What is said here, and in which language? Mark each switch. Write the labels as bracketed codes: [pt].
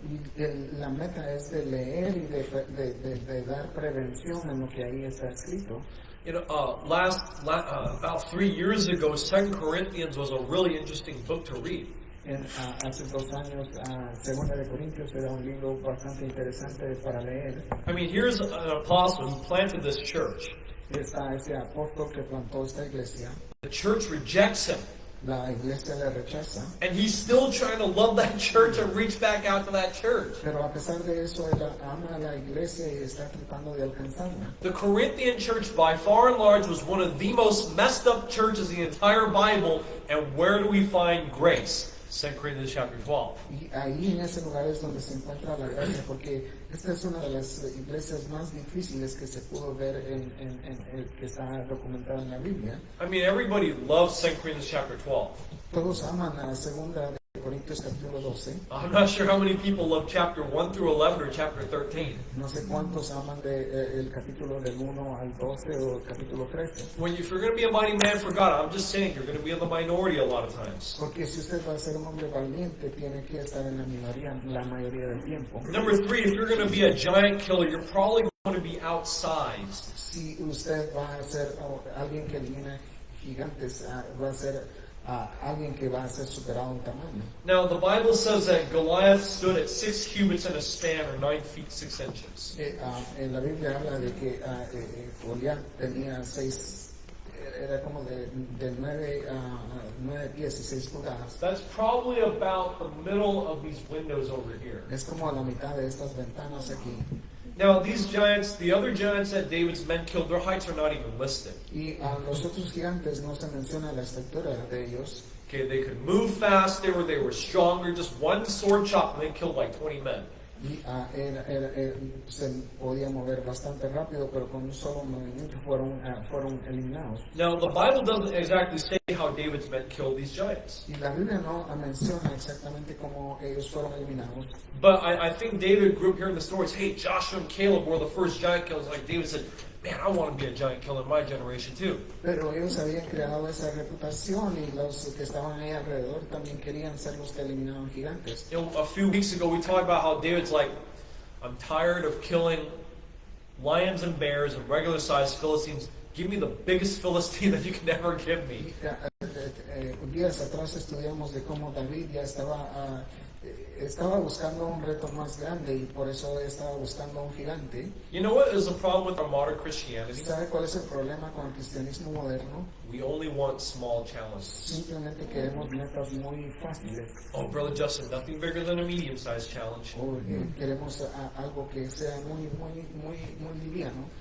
[es] Y la meta es de leer y de dar prevención en lo que ahí está escrito. [en] You know, about 3 years ago, 2 Corinthians was a really interesting book to read. [es] Hace 2 años, Segunda de Corintios era un libro bastante interesante para leer. [en] I mean, here's an apostle who planted this church. [es] Está ese apóstol que plantó esta iglesia. [en] The church rejects him. [es] La iglesia le rechaza. [en] And he's still trying to love that church and reach back out to that church. [es] Pero a pesar de eso, él ama a la iglesia y está tratando de alcanzarla. [en] The Corinthian church, by far and large, was one of the most messed up churches in the entire Bible. And where do we find grace? 2 Corinthians chapter 12. [es] Y ahí en ese lugar es donde se encuentra la gracia, porque esta es una de las iglesias más difíciles que se pudo ver que está documentada en la Biblia. [en] I mean, everybody loves 2 Corinthians chapter 12. [es] Todos aman a Segunda de Corintios capítulo 12. [en] I'm not sure how many people love chapter 1 through 11 or chapter 13. [es] No sé cuántos aman el capítulo del 1 al 12 o el capítulo 13. [en] If you're going to be a mighty man for God, I'm just saying you're going to be in the minority a lot of times. [es] Porque si usted va a ser un hombre valiente, tiene que estar en la minoría la mayoría del tiempo. [en] Number 3, if you're going to be a giant killer, you're probably going to be outsized. [es] Si usted va a ser alguien que elimina gigantes, va a ser alguien que va a ser superado en tamaño. [en] Now, the Bible says that Goliath stood at 6 cubits in a span, or 9 feet 6 inches. [es] En la Biblia habla de que Goliat tenía 6, era como de 9 pies y 6 pulgadas. [en] That's probably about the middle of these windows over here. [es] Es como a la mitad de estas ventanas aquí. [en] Now, these giants, the other giants that David's men killed, their heights are not even listed. [es] Y a los otros gigantes no se menciona la estatura de ellos. [en] Okay, they could move fast, they were stronger, just one sword chop and they killed like 20 men. [es] Y se podía mover bastante rápido, pero con un solo movimiento fueron eliminados. [en] Now, the Bible doesn't exactly say how David's men killed these giants. [es] Y la Biblia no menciona exactamente cómo ellos fueron eliminados. [en] But I think David grew up hearing the stories, hey, Joshua and Caleb were the first giant killers. Like David said, man, I want to be a giant killer in my generation too. [es] Pero ellos habían creado esa reputación y los que estaban ahí alrededor también querían ser los que eliminaban gigantes. [en] You know, a few weeks ago we talked about how David's like, I'm tired of killing lions and bears and regular-sized Philistines. Give me the biggest Philistine that you can ever give me. [es] Días atrás estudiamos de cómo David ya estaba buscando un reto más grande y por eso estaba buscando un gigante. [en] You know what is the problem with our modern Christianity? [es] ¿Sabe cuál es el problema con el cristianismo moderno? [en] We only want small challenges. [es] Simplemente queremos metas muy fáciles. [en] Oh, Brother Justin, nothing bigger than a medium-sized challenge. [es] O queremos algo que sea muy liviano.